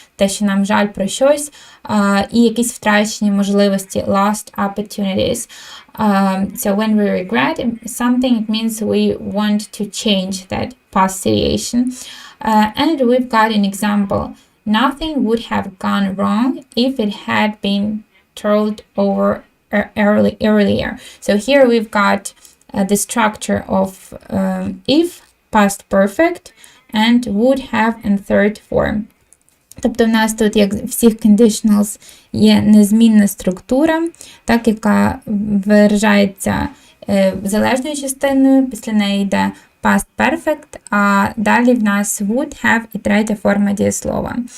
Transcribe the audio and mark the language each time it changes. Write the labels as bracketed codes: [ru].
[uk] Те, що нам жаль про щось, і якісь втрачені можливості, [en] lost opportunities. So when we regret something, it means we want to change that past situation. And we've got an example. Nothing would have gone wrong if it had been told over earlier. So here we've got the structure of if, past perfect, and would have in third form. [uk] Тобто в нас тут, як в всіх conditionals, є незмінна структура, так, яка виражається залежною частиною, після неї йде past perfect, а далі в нас would have і третя форма дієслова.